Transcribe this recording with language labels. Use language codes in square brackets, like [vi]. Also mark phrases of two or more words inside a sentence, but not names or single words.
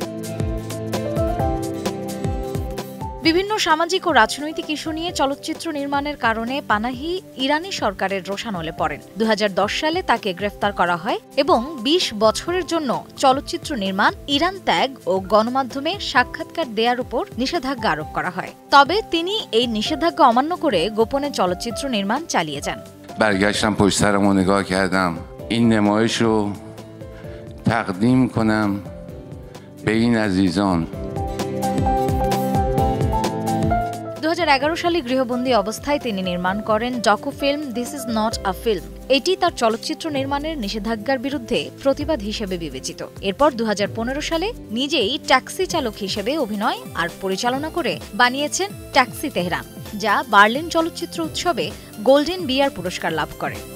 [bn] বিভিন্ন সামাজিক ও রাজনৈতিক ইস্যু নিয়ে চলচ্চিত্র নির্মাণের কারণে পানাহি ইরানি সরকারের রোষানলে পড়েন। ২০১০ সালে তাকে গ্রেফতার করা হয় এবং ২০ বছরের জন্য চলচ্চিত্র নির্মাণ, ইরান ত্যাগ ও গণমাধ্যমে সাক্ষাৎকার দেওয়ার উপর নিষেধাজ্ঞা আরোপ করা হয়। তবে তিনি এই নিষেধাজ্ঞা অমান্য করে গোপনে চলচ্চিত্র নির্মাণ চালিয়ে যান। [fa] برگشتم پشت سرمو نگاه کردم این نمایش رو تقدیم کنم به این عزیزان। [bn] ২০১১ সালে গৃহবন্দী অবস্থায় তিনি নির্মাণ করেন ডকুফিল্ম দিস ইজ নট আ ফিল্ম। এটি তার চলচ্চিত্র নির্মাণের নিষেধাজ্ঞার বিরুদ্ধে প্রতিবাদ হিসেবে বিবেচিত। এরপর ২০১৫ সালে নিজেই ট্যাক্সি চালক হিসেবে অভিনয় আর পরিচালনা করে বানিয়েছেন ট্যাক্সি তেহরান, যা বার্লিন চলচ্চিত্র উৎসবে গোল্ডেন বিয়ার পুরস্কার লাভ করে।